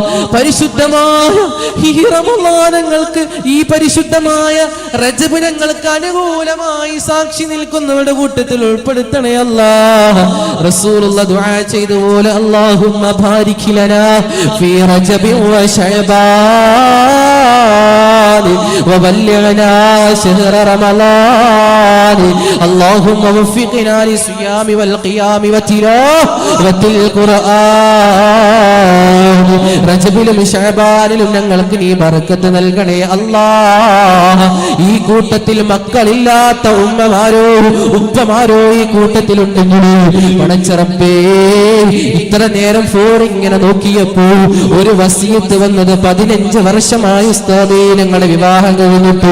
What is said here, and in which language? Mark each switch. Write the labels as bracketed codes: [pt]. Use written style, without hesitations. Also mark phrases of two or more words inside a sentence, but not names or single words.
[ml] പരിശുദ്ധമായ ഈ റമളാനങ്ങൾക്ക്, ഈ പരിശുദ്ധമായ റജബ് ഞങ്ങൾക്ക് അനുകൂലമായി സാക്ഷി നിൽക്കുന്നവരുടെ കൂട്ടത്തിൽ ഉൾപ്പെടുത്തണേ അല്ലാഹ്. റസൂലുള്ളാഹി ദുആ ചെയ്തതുപോലെ [ar] اللهم بارك لنا في رجب و شعبان وبلغنا شهر رمضان اللهم وفقنا للصيام والقيام وتلاوة القرآن [ml] റജബിലും ശഅബാനിലും ഞങ്ങൾക്ക് നീ ബർക്കത്ത് നൽകണേ അല്ലാഹ്. ഈ കൂട്ടത്തിൽ മക്കളില്ലാത്ത ഉമ്മമാരോ ഉപ്പമാരോ ഈ കൂട്ടത്തിലുണ്ടെങ്കിൽ പടച്ച റബ്ബേ, ഇത്ര നേരം ഫോൺ ഇങ്ങനെ നോക്കിയപ്പോൾ ഒരു വസിയത്ത് വന്നത് 15 വർഷമായി ഉസ്താദേ ഞങ്ങളുടെ വിവാഹം കഴിഞ്ഞിട്ട്.